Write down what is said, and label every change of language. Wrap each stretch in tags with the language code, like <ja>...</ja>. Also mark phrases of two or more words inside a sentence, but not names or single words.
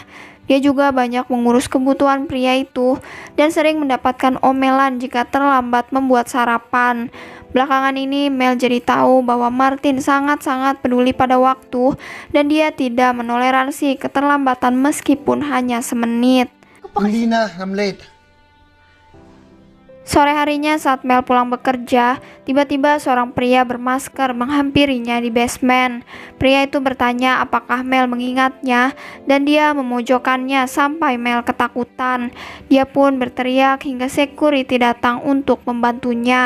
<id>Dia juga banyak mengurus kebutuhan pria itu dan sering mendapatkan omelan jika terlambat membuat sarapan. Belakangan ini Mel jadi tahu bahwa Martin sangat-sangat peduli pada waktu dan dia tidak menoleransi keterlambatan meskipun hanya semenit.</id> <tl>Hindi na,</tl> <en>I'm late.</en> <id>Sore harinya saat Mel pulang bekerja, tiba-tiba seorang pria bermasker menghampirinya di basement. Pria itu bertanya apakah Mel mengingatnya dan dia memojokkannya sampai Mel ketakutan. Dia pun berteriak hingga security datang untuk membantunya.</id>